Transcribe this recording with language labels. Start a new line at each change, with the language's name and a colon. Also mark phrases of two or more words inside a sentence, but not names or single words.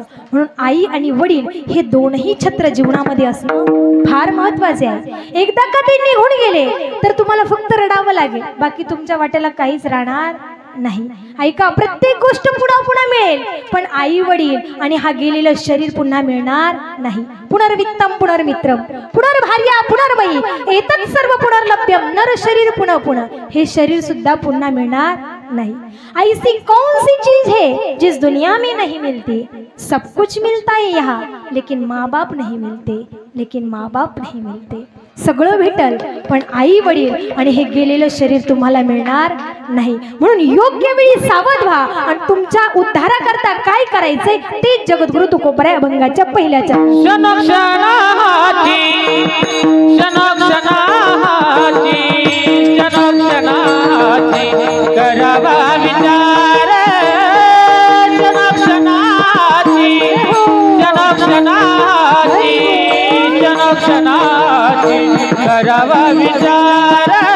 Marathi: म्हणून आई आणि वडील हे दोनही छत्र जीवनामध्ये असणं फार महत्वाचे आहे. एकदा का ते निघून गेले तर तुम्हाला फक्त रडावं लागेल, बाकी तुमच्या वाट्याला काहीच राहणार नाही. ऐका, प्रत्येक गोष्ट पुन्हा पुन्हा मिळेल, पण आई वडील आणि हा गेलेलं शरीर पुन्हा मिळणार नाही.
Sanskrit: पुनर्वित्तम पुनर्मित्रम पुनर्भार्या पुनर्मयी एतत् सर्व पुनर्लभ्यम नर शरीर पुनः पुनः.
Marathi: हे शरीर सुद्धा पुन्हा मिळणार नहीं.
Hindi: ऐसी कौन सी चीज है जिस दुनिया में नहीं मिलती. सब कुछ मिलता है यहाँ, लेकिन माँ बाप नहीं मिलते, लेकिन माँ बाप नहीं मिलते.
Marathi: सगळं भेटल पण आई वडील आणि हे गेलेलं शरीर तुम्हाला मिळणार नाही. म्हणून योग्य वेळी सावध व्हा आणि तुमच्या उद्धाराकरता काय करायचंय ते जगद्गुरु तुकोबराय अभंगाच्या पहिल्याच्या करावा विचार करावा विचार